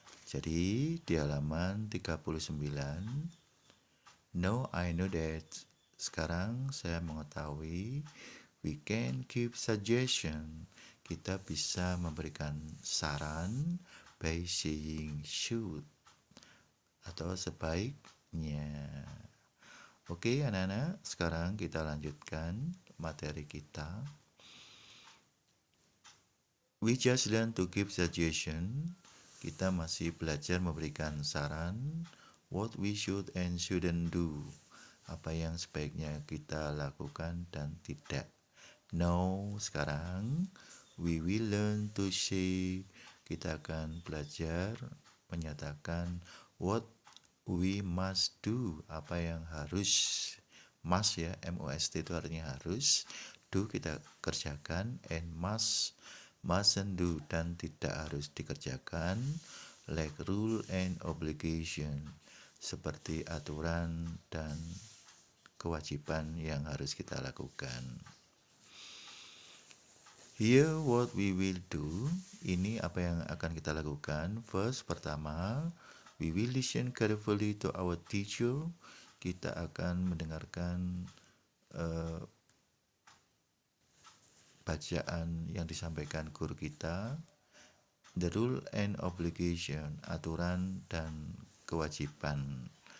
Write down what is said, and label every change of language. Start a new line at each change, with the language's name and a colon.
Indonesian: Jadi di halaman 39,
English: now I know that,
Indonesian: sekarang saya mengetahui,
English: we can give suggestion,
Indonesian: kita bisa memberikan saran
English: by saying should
Indonesian: atau sebaiknya. Oke anak-anak, sekarang kita lanjutkan materi kita.
English: We just learn to give suggestion.
Indonesian: Kita masih belajar memberikan saran
English: what we should and shouldn't do,
Indonesian: apa yang sebaiknya kita lakukan dan tidak.
English: Now,
Indonesian: sekarang
English: we will learn to say,
Indonesian: kita akan belajar menyatakan
English: what we must do,
Indonesian: apa yang harus. Must ya, M-O-S-T itu artinya harus, do kita kerjakan,
English: and mustn't do
Indonesian: dan tidak harus dikerjakan,
English: like rule and obligation,
Indonesian: seperti aturan dan kewajiban yang harus kita lakukan.
English: Here what we will do,
Indonesian: ini apa yang akan kita lakukan.
English: First,
Indonesian: pertama,
English: we will listen carefully to our teacher.
Indonesian: Kita akan mendengarkan bacaan yang disampaikan guru kita.
English: The rule and obligation,
Indonesian: aturan dan kewajiban.